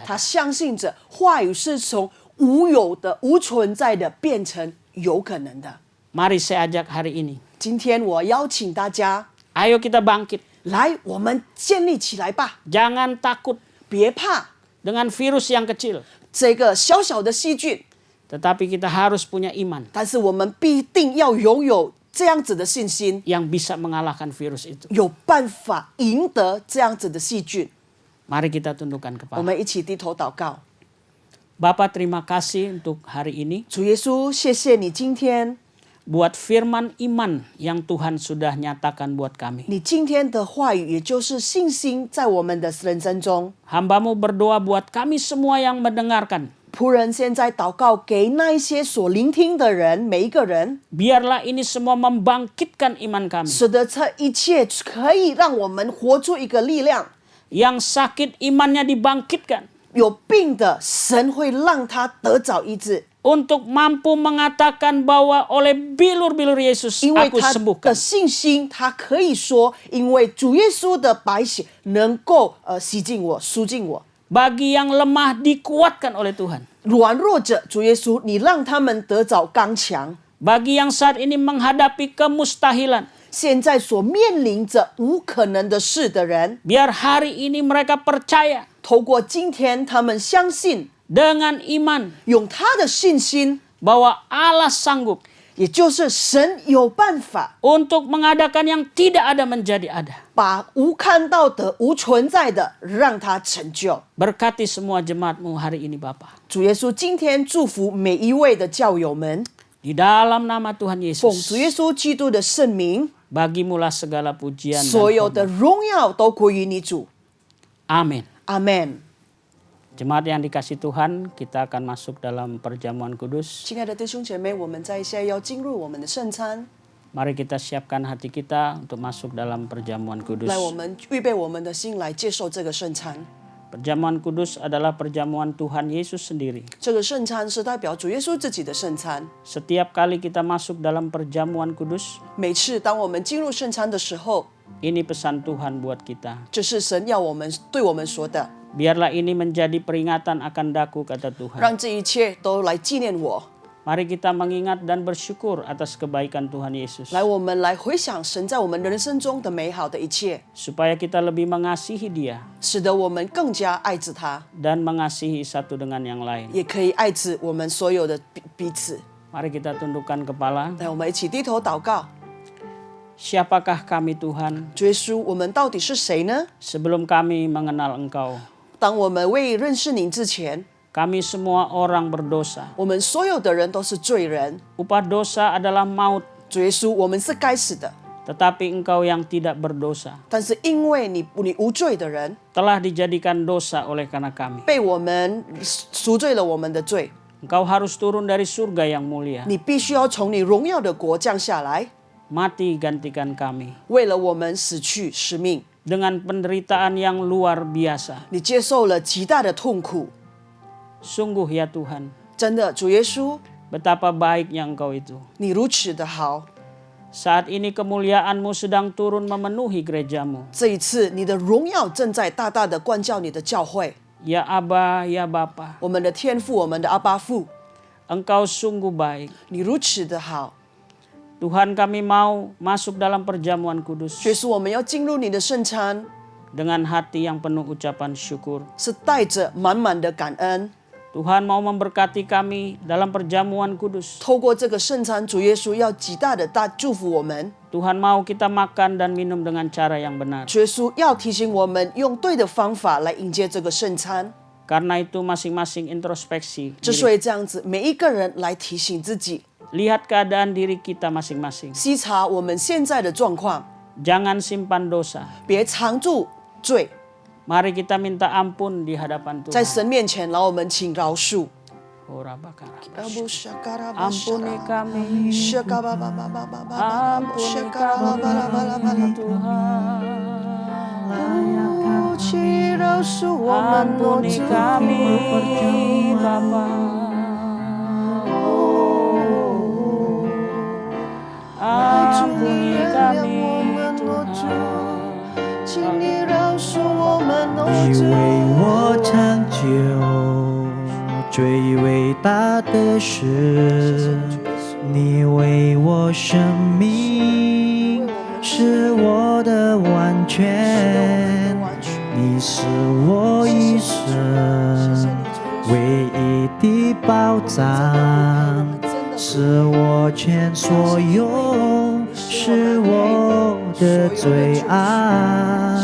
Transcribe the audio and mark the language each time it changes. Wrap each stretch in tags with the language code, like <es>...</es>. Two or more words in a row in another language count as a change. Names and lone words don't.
<zh>他相信着话语是从无有的、无存在的变成有可能的。</zh> <id>Mari saya ajak hari ini.</id> <zh>今天我邀请大家</zh> <id>Ayo kita bangkit.</id> <zh>来，我们建立起来吧，</zh> <id>Jangan takut</id> <zh>别怕</zh> <id>dengan virus yang kecil.</id> <zh>这个小小的细菌，</zh> <id>Tetapi kita harus punya iman</id> <zh>但是我们必定要拥有这样子的信心，</zh> <id>yang bisa mengalahkan virus itu.</id> <zh>有办法赢得这样子的细菌。</zh> <id>Mari kita tundukkan</id> <zh>我</zh> <id>kepala.</id> <zh>们一起低头祷告。</zh> <id>Bapa, terima kasih untuk hari ini.</id> <zh>主耶稣，谢谢你今天，</zh> <id>Buat firman iman yang Tuhan sudah nyatakan buat kami.</id> <zh>你今天的话语，也就是信心，在我们的人生中。</zh> <id>Hamba-Mu berdoa buat kami semua yang mendengarkan.</id> <zh>仆人现在祷告给那一些所聆听的人，每一个人，</zh> <id>Biarlah ini semua membangkitkan iman kami.</id> <zh>使得这一切可以让我们活出一个力量。</zh> <id>Yang sakit imannya dibangkitkan.</id> <zh>有病的，神会让他得早医治，</zh> <id>Untuk mampu mengatakan bahwa oleh bilur-bilur Yesus</id> <zh>因为</zh> <id>aku</id> <zh>他</zh> <id>sembuhkan.</id> <zh>的信心，他可以说，因为主耶稣的白血能够洗净我、赎净我。</zh> <id>Bagi yang lemah dikuatkan oleh Tuhan.</id> <zh>软弱者，主耶稣，你让他们得早刚强。</zh> <id>Bagi yang saat ini menghadapi kemustahilan.</id> <zh>现在所面临着无可能的事的人，</zh> <id>Biar hari ini mereka percaya</id> <zh>透过今天，他们相信，</zh> <id>dengan iman</id> <zh>用他的信心，</zh> <id>bahwa Allah sanggup</id> <zh>也就是神有办法</zh> <id>untuk mengadakan yang tidak ada menjadi ada.</id> <zh>把无看到的、无存在的让它成就。</zh> <id>Berkati semua jemaat-Mu hari ini Bapa.</id> <zh>主耶稣今天祝福每一位的教友们，</zh> <id>Di dalam nama Tuhan</id> <zh>奉</zh> <id>Yesus,</id> <zh>主耶稣基督的圣名，</zh> <id>bagimulah segala pujian</id> <zh>所</zh> <id>dan</id> <zh>有的</zh> <id>hormat.</id> <zh>荣耀都归于你主。</zh> <id>Amin.</id> <zh>阿门。</zh> <id>Jemaat yang dikasih Tuhan, kita akan masuk dalam perjamuan kudus.</id> <zh>亲爱的弟兄姐妹，我们在现在要进入我们的圣餐，</zh> <id>Mari kita siapkan hati kita untuk masuk dalam perjamuan kudus.</id> <zh>来，我们预备我们的心来接受这个圣餐。</zh> <id>Perjamuan kudus adalah perjamuan Tuhan Yesus sendiri.</id> <zh>这个圣餐是代表主耶稣自己的圣餐。</zh> <id>Setiap kali kita masuk dalam perjamuan kudus,</id> <zh>每次当我们进入圣餐的时候，</zh> <id>ini pesan Tuhan buat kita.</id> <zh>这是神要我们对我们说的，</zh> <id>Biarlah ini menjadi peringatan akan daku, kata Tuhan.</id> <zh>让这一切都来纪念我。</zh> <id>Mari kita mengingat dan bersyukur atas kebaikan Tuhan Yesus.</id> <zh>来，我们来回想神在我们人生中的美好的一切，</zh> <id>Supaya kita lebih mengasihi Dia</id> <zh>使得我们更加爱着他，</zh> <id>dan mengasihi satu dengan yang lain.</id> <zh>也可以爱着我们所有的彼此。</zh> <id>Mari kita tundukkan kepala.</id> <zh>来，我们一起低头祷告。</zh> <id>Siapakah kami Tuhan</id> <zh>主耶稣，我们到底是谁呢？</zh> <id>sebelum kami mengenal Engkau?</id> <zh>当我们未认识您之前，</zh> <id>Kami semua orang berdosa.</id> <zh>我们所有的人都是罪人。</zh> <id>Upah dosa adalah maut,</id> <zh>主耶稣，我们是该死的，</zh> <id>tetapi Engkau yang tidak berdosa</id> <zh>但是因为你无罪的人，</zh> <id>telah dijadikan dosa oleh karena kami.</id> <zh>被我们赎罪了我们的罪，</zh> <id>Engkau harus turun dari surga yang mulia,</id> <zh>你必须要从你荣耀的国降下来，</zh> <id>mati gantikan kami</id> <zh>为了我们死去使命。</zh> <id>dengan penderitaan yang luar biasa.</id> <zh>你接受了极大的痛苦，</zh> <id>Sungguh ya Tuhan,</id> <zh>真的，主耶稣，</zh> <id>betapa baiknya Engkau itu.</id> <zh>你如此的好。</zh> <id>Saat ini kemuliaan-Mu sedang turun memenuhi gereja-Mu.</id> <zh>这一次，你的荣耀正在大大的灌教你的教会。</zh> <id>Ya Aba, ya Bapa,</id> <zh>我们的天父，我们的阿爸父，</zh> <id>Engkau sungguh baik.</id> <zh>你如此的好。</zh> <id>Tuhan, kami mau masuk dalam perjamuan kudus</id> <zh>耶稣，我们要进入你的圣餐，</zh> <id>dengan hati yang penuh ucapan syukur.</id> <zh>是带着满满的感恩。</zh> <id>Tuhan mau memberkati kami dalam perjamuan kudus.</id> <zh>透过这个圣餐，主耶稣要极大的祝福我们。</zh> <id>Tuhan mau kita makan dan minum dengan cara yang benar.</id> <zh>主耶稣要提醒我们用对的方法来迎接这个圣餐。</zh> <id>Karena itu masing-masing introspeksi.</id> <zh>之所以这样子，每一个人来提醒自己，</zh> <id>Lihat keadaan diri kita masing-masing.</id> <zh>细查我们现在的状况，</zh> <id>Jangan simpan dosa.</id> <zh>别藏住罪，</zh> <id>Mari kita minta ampun di hadapan</id> <zh>在</zh> <id>Tuhan.</id> <zh>神面前，然后我们请饶恕。</zh> <id>Ampuni kami. Ampuni kami, Bapa. Ampuni kami, Tuhan.</id> <zh>请你饶恕我们你为我成就最伟大的事，你为我生命是我的完全，你是我一生唯一的保障，是我全所有，是我的最爱。</zh>